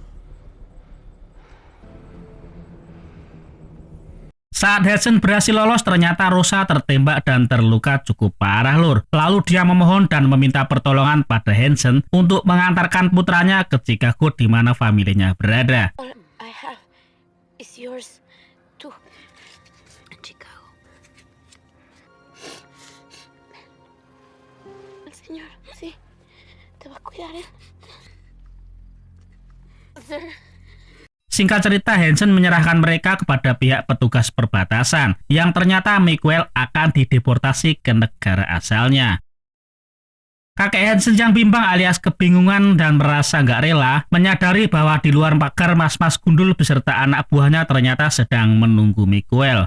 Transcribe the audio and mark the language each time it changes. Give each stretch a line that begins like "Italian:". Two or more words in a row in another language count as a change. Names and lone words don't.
Indonesian: Saat Henson berhasil lolos, ternyata Rosa tertembak dan terluka cukup parah lur. Lalu dia memohon dan meminta pertolongan pada Henson untuk mengantarkan putranya ke Chicago di mana familinya berada.
English: All I have is yours too. Chicago.
Spanish: El señor, sí, te va a cuidar,
English: Sir.
Indonesian: Singkat cerita, Henson menyerahkan mereka kepada pihak petugas perbatasan, yang ternyata Miguel akan dideportasi ke negara asalnya. Kakek Henson yang bimbang alias kebingungan dan merasa nggak rela, menyadari bahwa di luar pagar mas-mas gundul beserta anak buahnya ternyata sedang menunggu Miguel.